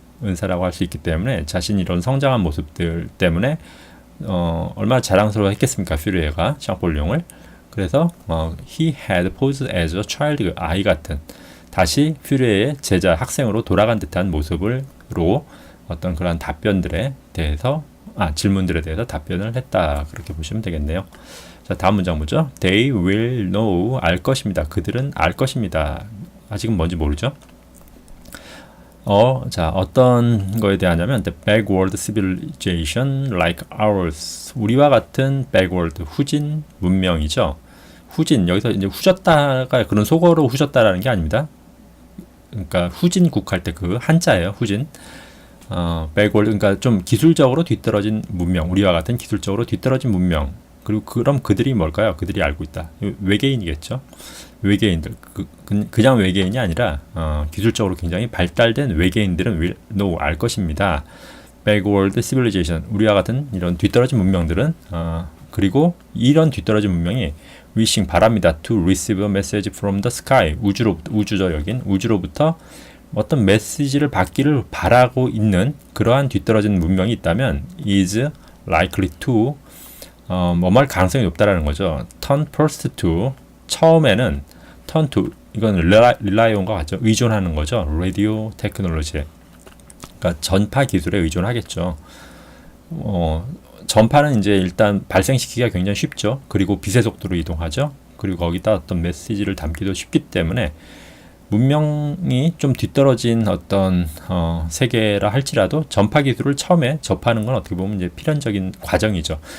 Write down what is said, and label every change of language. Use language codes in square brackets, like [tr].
[ko] 은사라고 할 수 있기 때문에 자신이 이런 성장한 모습들 때문에 얼마나 자랑스러워했겠습니까, 퓨리에가 샹폴리옹을. 그래서 [en] he had posed as a child, [ko] 아이 같은 다시 퓨리에의 제자 학생으로 돌아간 듯한 모습으로 어떤 그런 답변들에 대해서 질문들에 대해서 답변을 했다, 그렇게 보시면 되겠네요. 자, 다음 문장 보죠. [en] They will know, [ko] 알 것입니다. 그들은 알 것입니다. 아직은 뭔지 모르죠. 자, 어떤 거에 대하냐면 [en] the backward civilization like ours, [ko] 우리와 같은 backward, 후진 문명이죠. 후진, 여기서 이제 후졌다가 그런 속어로 후졌다라는 게 아닙니다. 그러니까 후진국 할 때 그 한자예요, 후진. backward, 그러니까 좀 기술적으로 뒤떨어진 문명, 우리와 같은 기술적으로 뒤떨어진 문명. 그리고 그럼 그들이 뭘까요? 그들이 알고 있다. 외계인이겠죠. 외계인들, 그냥 외계인이 아니라 기술적으로 굉장히 발달된 외계인들은 [en] will know, [ko] 알 것입니다. [en] backward civilization, [ko] 우리와 같은 이런 뒤떨어진 문명들은 그리고 이런 뒤떨어진 문명이 [en] wishing, [ko] 바랍니다. [en] to receive a message from the sky, [ko] 우주로부터 어떤 메시지를 받기를 바라고 있는 그러한 뒤떨어진 문명이 있다면 [en] is likely to [ko] 뭐할 가능성이 높다라는 거죠. [en] turn first to, [ko] 처음에는 [en] turn to, [ko] 이건 [en] rely on과 같죠. [ko] 의존하는 거죠. [en] radio technology, [ko] 그러니까 전파 기술에 의존하겠죠. 전파는 이제 일단 발생시키기가 굉장히 쉽죠. 그리고 빛의 속도로 이동하죠. 그리고 거기다 어떤 메시지를 담기도 쉽기 때문에 문명이 좀 뒤떨어진 어떤 세계라 할지라도 전파 기술을 처음에 접하는 건 어떻게 보면 이제 필연적인 과정이죠.